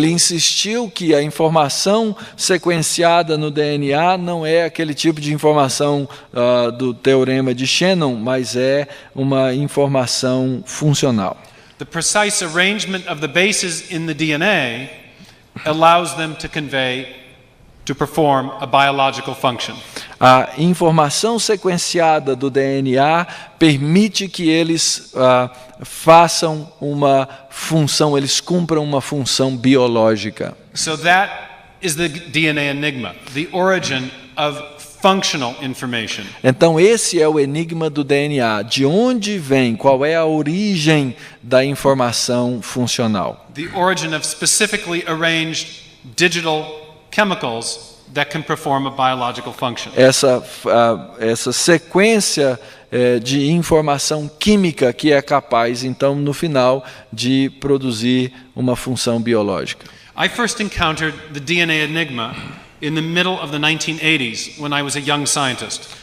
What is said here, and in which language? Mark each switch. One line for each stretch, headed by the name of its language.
Portuguese: ele insistiu que a informação sequenciada no DNA não é aquele tipo de informação do teorema de Shannon, mas é uma informação funcional.
English: The precise arrangement of the bases in the DNA allows them to perform a biological function.
Portuguese: A informação sequenciada do DNA permite que eles façam uma função, eles cumpram uma função biológica.
English: So that is the DNA enigma, the origin of functional information.
Portuguese: Então esse é o enigma do DNA. De onde vem? Qual é a origem da informação funcional?
English: The origin of specifically arranged digital chemicals that can perform a biological function.
Portuguese: Essa sequência de informação química que é capaz, então, no final, de produzir uma função biológica.
English: I first encountered the DNA enigma in the middle of the 1980s when I was a young scientist.